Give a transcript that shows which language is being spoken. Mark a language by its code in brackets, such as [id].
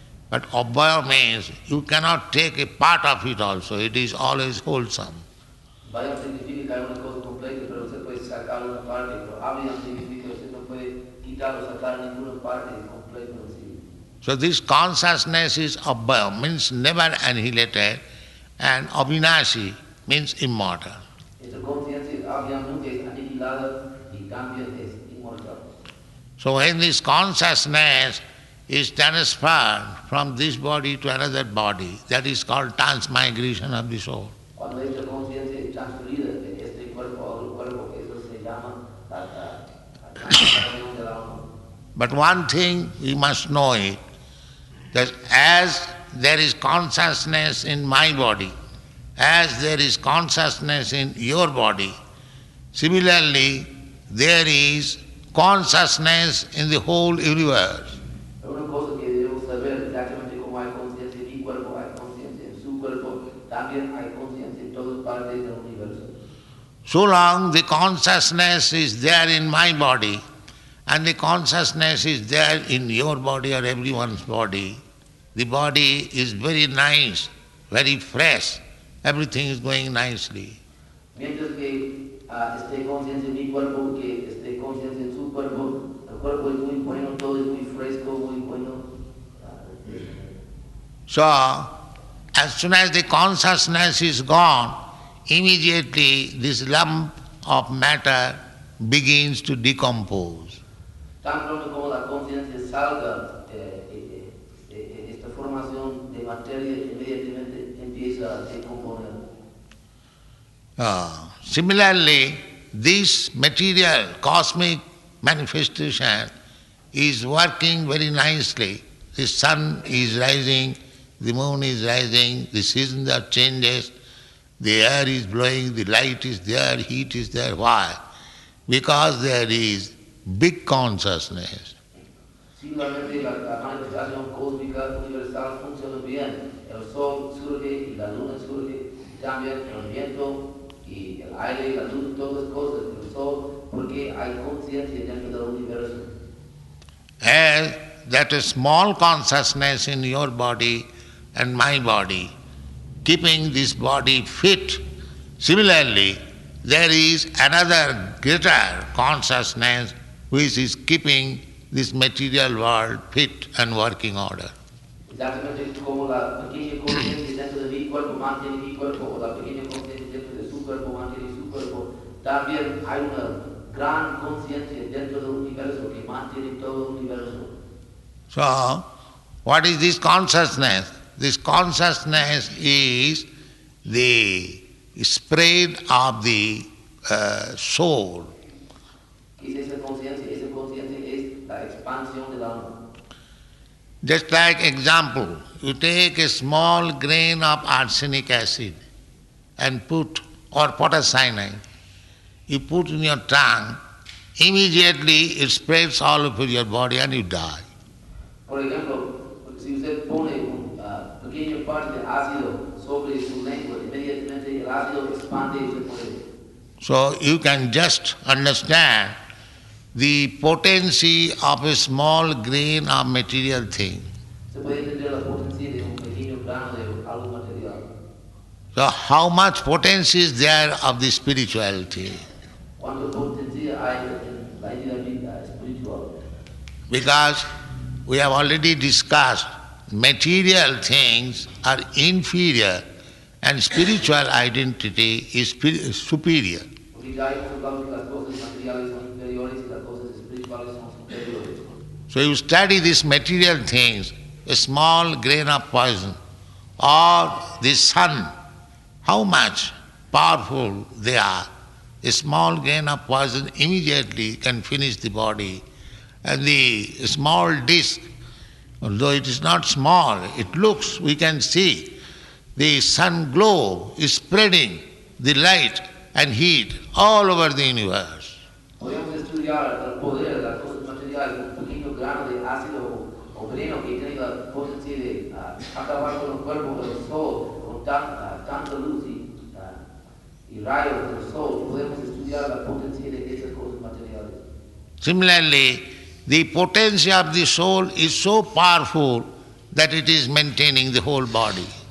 [en] But abhaya means you cannot take a part of it also. It is always wholesome. [es] Abhyam significa que hay una cosa completa, pero usted puede sacar una parte. Pero abhyam significa que usted no puede quitar o sacar ninguna parte completa en sí. [en] So this consciousness is abhaya, means never annihilated, and avinashi means immortal. [es] Esta conciencia abhyam nunca es aniquilada y también es inmortal. [en] So when this consciousness is transferred from this body to another body, that is called transmigration of the soul. [es] Cuando esta conciencia es transferida de este cuerpo a otro cuerpo, eso se llama la transformación del alma. [en] But one thing we must know it, that as there is consciousness in my body, as there is consciousness in your body, similarly there is consciousness in the whole universe. [es] Una cosa que debemos saber, exactamente como hay conciencia en mi cuerpo, hay conciencia en su cuerpo, también hay conciencia en todas partes del universo. [en] So long the consciousness is there in my body, and the consciousness is there in your body or everyone's body, the body is very nice, very fresh, everything is going nicely. [es] Mientras que esté conciencia en mi cuerpo, que esté conciencia en su cuerpo, el cuerpo es muy bueno, todo es muy fresco, muy bueno. [en] So, as soon as the consciousness is gone, immediately this lump of matter begins to decompose. [es] Tan pronto como la conciencia salga, esta formación de materia inmediatamente empieza a decomponer. [en] Similarly, this material cosmic manifestation is working very nicely. The sun is rising, the moon is rising, the seasons are changes, the air is blowing, the light is there, heat is there. Why? Because there is big consciousness. [es] Simplemente la manifestación cósmica universal funciona bien. El sol surge y la luna surge, también el viento y el aire, la luz, todas las cosas, el sol, porque hay conciencia dentro del universo. [en] As that a small consciousness in your body and my body, keeping this body fit, similarly, there is another greater consciousness which is keeping this material world fit and working order. [es] Exactamente como la pequeña conciencia dentro de mi cuerpo mantiene mi cuerpo, o la pequeña conciencia dentro de su cuerpo mantiene su cuerpo, también hay una gran conciencia dentro del universo que mantiene todo el universo. [en] So, what is this consciousness? This consciousness is the spread of the soul. [es] ¿Qué es esa conciencia? Esa conciencia es la expansión del alma. [en] Just like example, you take a small grain of arsenic acid and put, or potash cyanide, you put in your tongue, immediately it spreads all over your body and you die. [es] Por ejemplo, si usted pone un pequeño parte de ácido sobre su lengua, inmediatamente el ácido expande y se muere. [en] So you can just understand the potency of a small grain of material thing. [es] Se puede entender la potencia de un pequeño grano de algo material. [en] So how much potency is there of the spirituality? [es] ¿Cuánta potencia hay en la entidad espiritual? [en] Because we have already discussed material things are inferior and spiritual identity is superior. [es] Porque ya hemos hablado que las cosas materiales son inferiores y las cosas espirituales son superiores. [en] So you study these material things, a small grain of poison or the sun, how much powerful they are. A small grain of poison immediately can finish the body, and the small disc, although it is not small, it looks, we can see, the sun glow is spreading the light and heat all over the universe. [es] Podemos estudiar el poder de las cosas materiales, un pequeño grano de ácido o veneno que tiene la potencia de acabar con el cuerpo del sol, con tanta luz y rayos del sol. Podemos estudiar la potencia de esas cosas materiales. [en] Similarly, the potency of the soul is so powerful that it is maintaining the whole body.